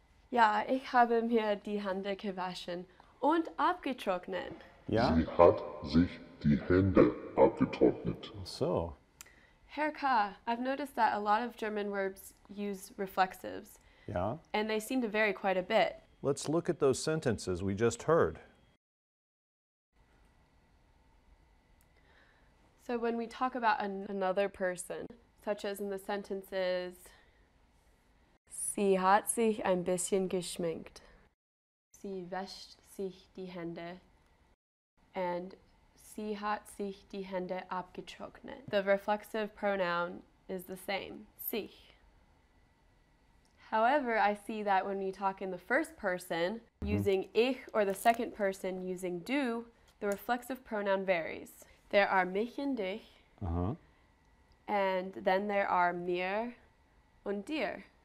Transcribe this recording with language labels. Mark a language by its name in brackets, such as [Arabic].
[German] Ja, ich habe mir die Hände gewaschen und abgetrocknet. Ja? Sie hat sich die Hände abgetrocknet. So. [English] Herr K., I've noticed that a lot of German verbs use reflexives, [German] Ja. [English] and they seem to vary quite a bit. Let's look at those sentences we just heard. So when we talk about another person, such as in the sentences, [German] sie hat sich ein bisschen geschminkt. Sie wäscht sich die Hände. And sie hat sich die Hände abgetrocknet. [English] The reflexive pronoun is the same, sich. However, I see that when we talk in the first person, using ich, or the second person using du, the reflexive pronoun varies. There are mich and dich, and then there are mir und dir.